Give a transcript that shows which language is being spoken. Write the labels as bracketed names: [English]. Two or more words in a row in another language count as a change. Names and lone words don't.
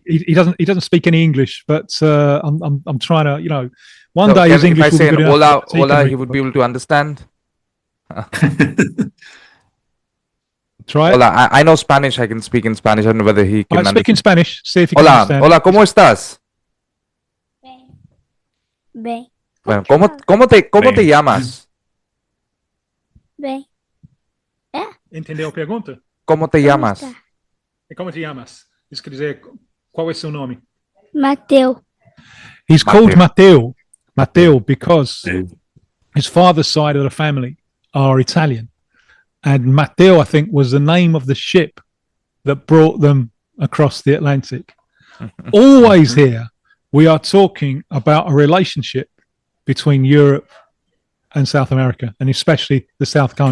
[English] He doesn't speak any English, but I'm trying to. One day his English will be good enough. Hola, he would be able to understand. Try it. Hola, I know Spanish. I can speak in Spanish. I don't know whether he can understand. Speak in Spanish. See if he can understand. [Spanish] Hola, ¿cómo estás? [Portuguese] Bem. [Spanish] Bueno, ¿cómo te llamas? [Portuguese] Bem. Entendeu a pergunta? [Spanish] ¿Cómo te llamas? Como te llamas? [Portuguese] Isso quer dizer, qual é seu nome? Mateu. [English] He's called Mateo because his father's side of the family are Italian. And Mateo, I think, was the name of the ship that brought them across the Atlantic. Always here, we are talking about a relationship between Europe and South America, and especially the South Cone.